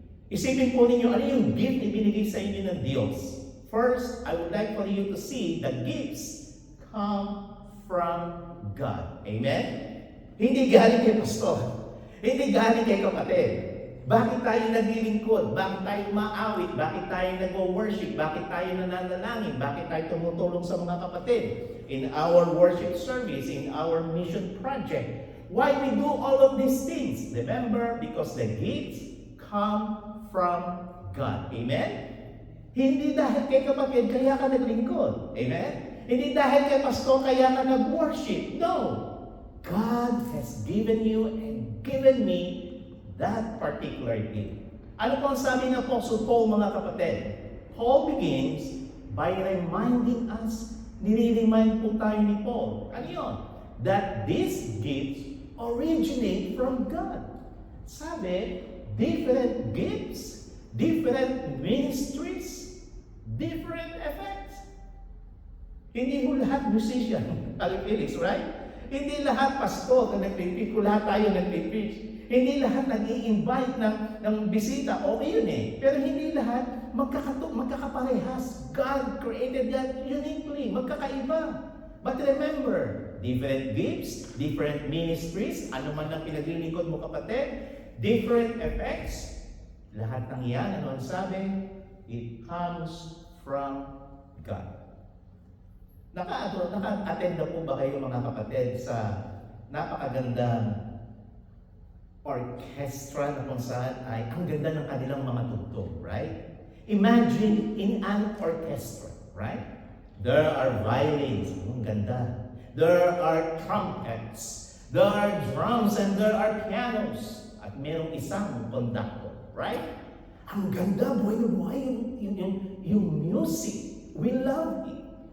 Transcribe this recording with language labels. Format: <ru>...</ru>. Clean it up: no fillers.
<tl>Isipin po ninyo, ano yung gift na ibinigay sa inyo ng Diyos?</tl> <en>First, I would like for you to see the gifts come from God.</en> <tl>Amen? Hindi galing kay pastor. Hindi galing kay kapatid. Bakit tayo naglilingkod? Bakit tayo maawit? Bakit tayo nag-worship? Bakit tayo nananalangin? Bakit tayo tumutulong sa mga kapatid?</tl> <en>In our worship service, in our mission project. Why we do all of these things? Remember, because the gifts come from God.</en> <tl>Amen? Hindi dahil kay kapatid, kaya ka naglingkod. Amen? Hindi dahil kay pastor, kaya ka nag-worship. No.</tl> <en>God has given you and given me that particular gift.</en> <tl>Ano po ang sabi ng Apostle Paul, mga kapatid?</tl> <en>Paul begins by reminding us,</en> <tl>nire-remind po tayo ni Paul, ano yun?</tl> <en>That these gifts originate from God. Sabi, different gifts, different ministries, different effects.</en> <tl>Hindi ho lahat musician,</tl> <en>Felix, right?</en> <tl>Hindi lahat pastor na nagpipreach, kung lahat tayo nagpipreach. Hindi lahat nag-i-invite ng bisita. Okay yun eh. Pero hindi lahat magkakaparehas.</tl> <en>God created that uniquely. Magkakaiba. But remember, different gifts, different ministries,</en> <tl>ano man ang pinaglilingkod mo kapatid,</tl> <en>different effects.</en> <tl>Lahat ng yan, ano ang sabi?</tl> <en>It comes from God.</en> <tl>Naka-attend na po ba kayo mga kapatid sa napakagandang orchestra na kung saan ay ang ganda ng kanilang mga tugtog, right?</tl> <en>Imagine in an orchestra, right? There are violins,</en> <tl>ang ganda.</tl> <en>There are trumpets, there are drums, and there are pianos.</en> <tl>At merong isang conductor, right? Ang ganda, buhay na buhay yung music.</tl> <en>We love it.</en>